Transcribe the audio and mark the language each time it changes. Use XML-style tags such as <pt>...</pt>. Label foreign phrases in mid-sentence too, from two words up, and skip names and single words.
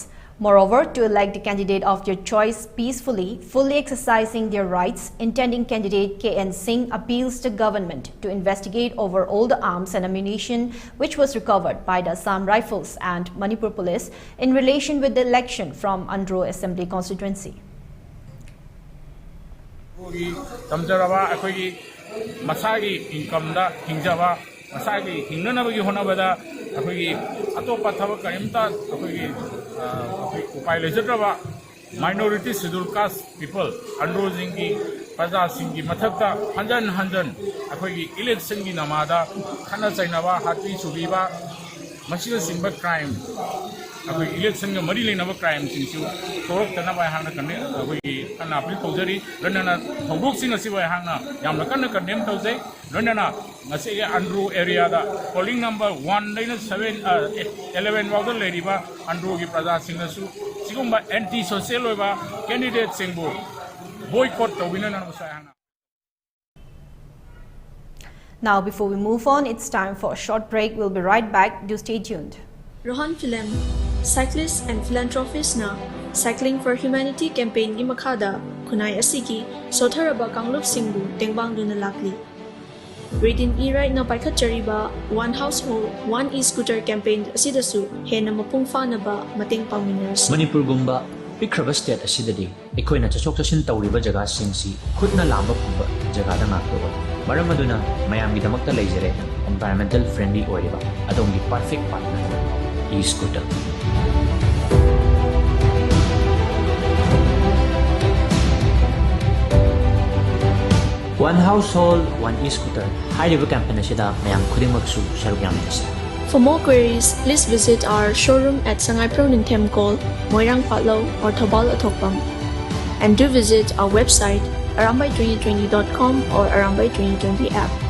<en>Moreover, to elect the candidate of their choice peacefully, fully exercising their rights, intending candidate K.N. Singh appeals to government to investigate over all the arms and ammunition which was recovered by the Assam Rifles and Manipur Police in relation with the election from Andhra Assembly constituency.</en> <mni>Masagi income da hinjava masagi hingnanabagi honabada akhoi atopa thabak karimta akhoi upai lejadraba</mni> <en>minority scheduled caste people</en> <mni>Andhra jingi praja singi mathakta hanjan akhoi election gi namada khana chainaba hati subiba masina simba crime akhoi election ga mari lenaba crime singchu torok tanaba hangna kanne akhoi ana apil tawjari ranana thobok sing asiba hangna yamna kanna condemn tawjai ranana ngasi Andhra area da</mni> <en>polling number</en> <mni>1 laina 7 11 wawda leriba Andhra gi praja singnasu sigumba</mni> <en>anti social</en> <mni>oiba candidate singbu boycott tawina na musai hangna.</mni> <en>Now, before we move on, it's time for a short break. We'll be right back. Do stay tuned.</en> <mni>Rohan Film,</mni> <en>cyclist and philanthropist</en> <mni>na Cycling for Humanity campaign gi makada kunai asigi sotharaba kangluk singbu tengbang duna lakli. Reading e-ride na paikhat chariba</mni> <en>one household one e-scooter campaign</en> <mni>asidasu hena mapung na ba mating pangminers. Manipur gumba pikraba state asidadi ekoina chachok chashin tawriba jaga singsi khudna lamba phumba jaga da ngakto maram aduna mayam gi damakta leijare</mni> <en>environmental friendly</en> <mni>oiriba adongi</mni> <en>perfect partner e-scooter. One household, one e-scooter. High-level campaign</en> <mni>asida mayam khudimagsu sharuk yamnasa.</mni> <en>For more queries, please visit our showroom at Sangai Pro Ningthem Call, Moirang Patlo or Thabal Athokpam. And do visit our website arambai2020.com or Arambai2020 app.</en>